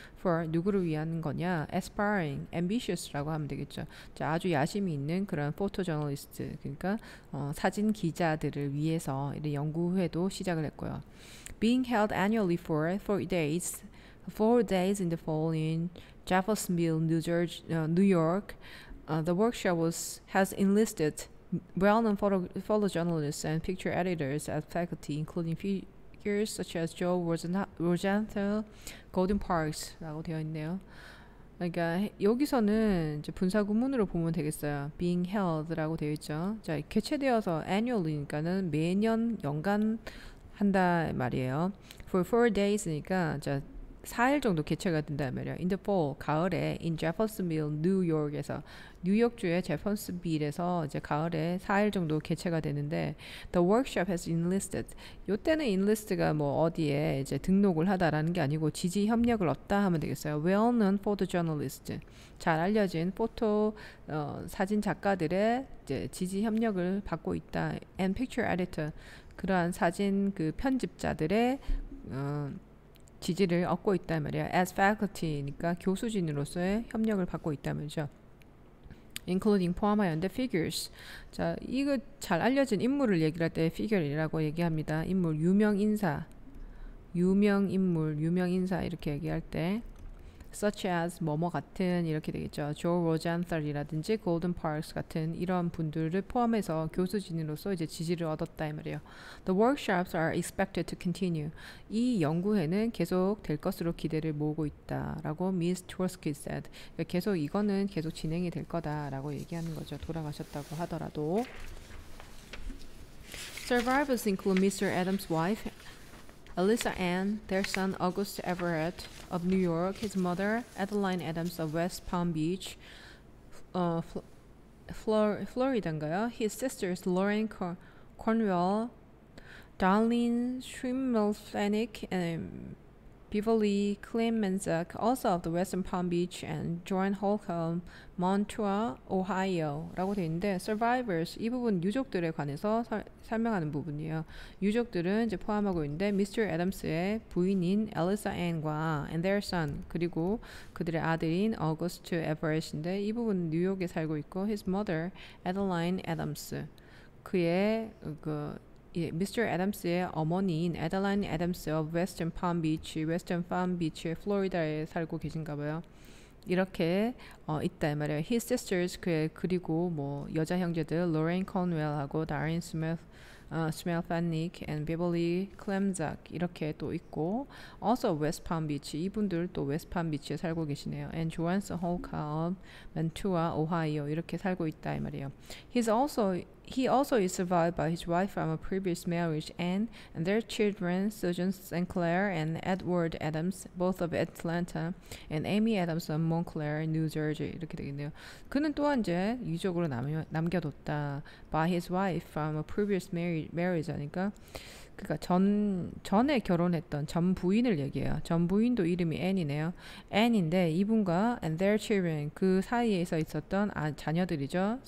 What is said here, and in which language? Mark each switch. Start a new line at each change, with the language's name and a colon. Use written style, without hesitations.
Korean: For 누구를 위한 거냐? Aspiring, ambitious라고 하면 되겠죠. 자, 아주 야심이 있는 그런 photojournalist, 그러니까 사진 기자들을 위해서 이런 연구회도 시작을 했고요.
English: Being held annually for 4 days in the fall in Jeffersonville, New York. The workshop has enlisted well-known photojournalists and picture editors as faculty, including figures such as Joe Rosenthal, Golden Parks라고 되어 있네요.
Korean: 그러니까 여기서는 이제 분사 구문으로 보면 되겠어요.
English: Being held
Korean: 라고 되어 있죠. 자, 개최되어서 annually니까는 매년 연간 한다 말이에요.
English: For 4days
Korean: 니까 자 4일 정도 개최가 된단 말이에요.
English: In the fall,
Korean: 가을에 in Jeffersonville, New York에서 뉴욕주의 제퍼슨빌에서 이제 가을에 4일 정도 개최가 되는데
English: the workshop has enlisted.
Korean: 요때는 enlist가 뭐 어디에 이제 등록을 하다라는 게 아니고 지지 협력을 얻다 하면 되겠어요.
English: Well-known photojournalist.
Korean: 잘 알려진 사진 작가들의 이제 지지 협력을 받고 있다.
English: And picture editor.
Korean: 그러한 사진 그 편집자들의 지지를 얻고 있단 말이야.
English: As faculty
Korean: 니까 교수진으로서의 협력을 받고 있다는 말이죠. Including 포함하였는데 figures. 자, 이거 잘 알려진 인물을 얘기를 할 때 figure이라고 얘기합니다. 인물, 유명 인사, 유명 인물, 유명 인사 이렇게 얘기할 때
English: such as
Korean: 뭐뭐 같은 이렇게 되겠죠. 조 로젠설이라든지 골든 파크스 같은 이런 분들을 포함해서 교수진으로서 이제 지지를 얻었다 이 말이에요.
English: The workshops are expected to continue.
Korean: 이 연구회는 계속 될 것으로 기대를 모으고 있다라고 Miss Tversky
English: said.
Korean: 그러니까 계속 이거는 계속 진행이 될 거다라고 얘기하는 거죠. 돌아가셨다고 하더라도.
English: Survivors include Mr. Adams' wife, Alyssa Ann, their son August Everett of New York, his mother Adeline Adams of West Palm Beach, Florida인가요? His sisters Lauren Cornwell, Darlene Schimmelfennig, and Beverly Clemenczak, also of the Western Palm Beach, and Joan Holcomb, Montour, Ohio
Korean: 라고 되어 있는데 survivors 이 부분 유족들에 관해서 설명하는 부분이에요. 유족들은 이제 포함하고 있는데 Mr. Adams의 부인인 Alyssa Ann과
English: and their son
Korean: 그리고 그들의 아들인 August Everett인데 이 부분 뉴욕에 살고 있고
English: his mother
Korean: Adeline Adams 그의 Mr. Adams의 어머니인 Adeline Adams of Western Palm Beach, 플로리다에 살고 계신가 봐요. 이렇게 있다 이 말이에요.
English: His sisters
Korean: 그리고 뭐 여자 형제들 Lorraine Cornwell하고 Darren Schimmelfennig and Beverly Clemenczak 이렇게 또 있고 also West Palm Beach 이분들 또 West Palm Beach에 살고 계시네요. And Joan Holcomb, Mantua, Ohio 이렇게 살고 있다 이 말이에요.
English: He also is survived by his wife from a previous marriage, Anne, and their children, Susan St. Clair and Edward Adams, both of Atlanta, and Amy Adams of Montclair, New Jersey.
Korean: 이렇게 되겠네요. 그는 또한 이제 유족으로 남겨뒀다.
English: By his wife from a previous marriage
Korean: 하니까 그러니까 전에 결혼했던 전 부인을 얘기해요. 전 부인도 이름이 Anne이네요. Anne인데 이분과
English: and their children
Korean: 그 사이에서 있었던 자녀들이죠.